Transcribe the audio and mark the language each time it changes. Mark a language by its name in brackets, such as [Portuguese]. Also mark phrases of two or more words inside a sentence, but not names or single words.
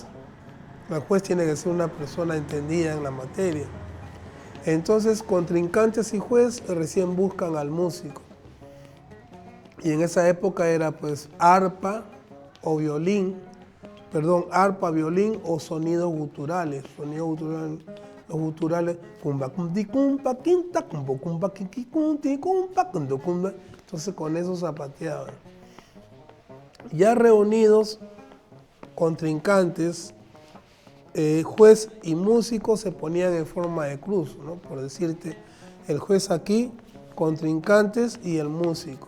[Spanish] El juez tiene que ser una persona entendida en la materia. Entonces, contrincantes y juez recién buscan al músico. Y en esa época era pues arpa o violín, arpa, violín o sonidos guturales. Los guturales, cumba, cumti, cumpa, quinta, cumbo, cumba, kiki, cumti, cumpa, cundo, cumba. Entonces con eso zapateaban. Ya reunidos, contrincantes, juez y músico se ponían en forma de cruz, ¿no? Por decirte, el juez aquí, contrincantes y el músico.